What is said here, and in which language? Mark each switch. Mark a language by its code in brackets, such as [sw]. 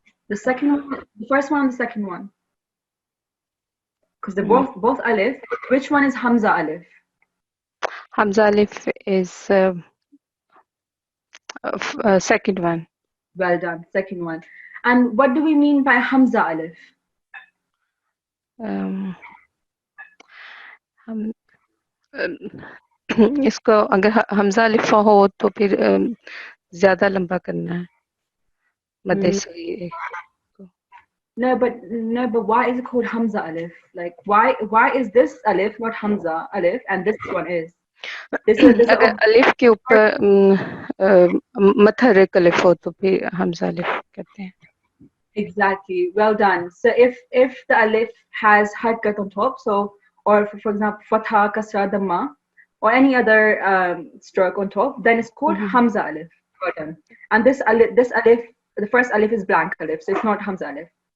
[en] The second one, the first one, the second one. Because they're both alif. Which one is Hamza alif? Hamza alif is second one. Well done, second one. And what do we mean by Hamza alif? [hi] हम इसको अगर हमजा अलिफ हो तो फिर ज्यादा लंबा करना है. मध्य Sagir. [en] No, but why is it called Hamza alif? Like why is this alif not Hamza alif and this one is? [hi] अगर अलिफ के ऊपर मथहरक अलिफ हो तो फिर हमजा अलिफ कहते हैं. [en] Exactly. Well done. So if the alif has harkat on top, so or for example fatha, kasra, dhamma, or any other stroke on top, then it's called Hamza alif. Well done. And this alif, the first alif is blank alif, so it's not Hamza alif.